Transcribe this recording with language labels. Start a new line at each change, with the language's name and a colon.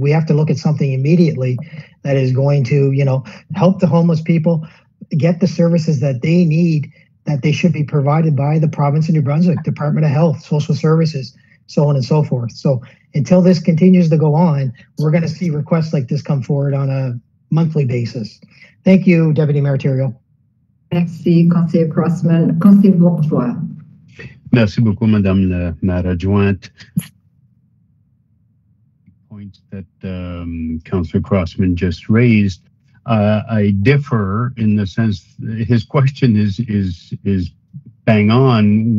English: We have to look at something immediately that is going to, help the homeless people get the services that they need, that they should be provided by the province of New Brunswick, Department of Health, Social Services, so on and so forth. So until this continues to go on, we're going to see requests like this come forward on a monthly basis. Thank you, Deputy Mayor Thériault.
French: Merci, Conseiller Crossman. Conseiller Bourgeois. Merci beaucoup, Madame la Maire Adjointe.
English: Points that Councillor Crossman just raised. I differ in the sense his question is bang on.